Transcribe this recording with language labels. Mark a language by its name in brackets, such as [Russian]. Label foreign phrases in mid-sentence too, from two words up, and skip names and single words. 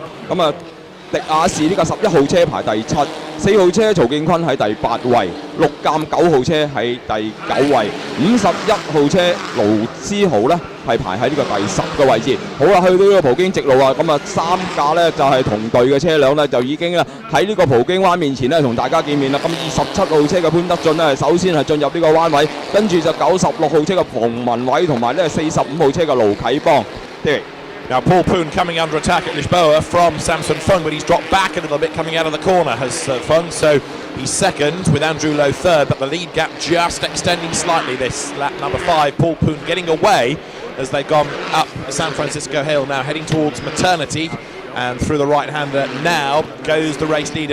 [Cantonese] 咁啊，迪亞士呢個11號車排第7， 4號車曹敬坤喺第8位，6鑑9號車喺第9位，51號車盧思豪呢係排喺呢個第10個位置。好啦，去到呢個葡京直路啊，咁啊3架呢就係同隊嘅車輛呢，就已經咧喺呢個葡京灣面前呢同大家見面啦。咁27號車嘅潘德俊呢，首先係進入呢個彎位，跟住就96號車嘅馮文偉同埋呢45號車嘅盧啟邦。 [English] Now Paul Poon coming under attack at Lisboa from Samson Fung, but he's dropped back a little bit coming out of the corner, has Fung, so he's second with Andrew Lowe third, but the lead gap just extending slightly this lap number 5. Paul Poon getting away as they've gone up San Francisco Hill, now heading towards Maternity, and through the right-hander now goes the race leader.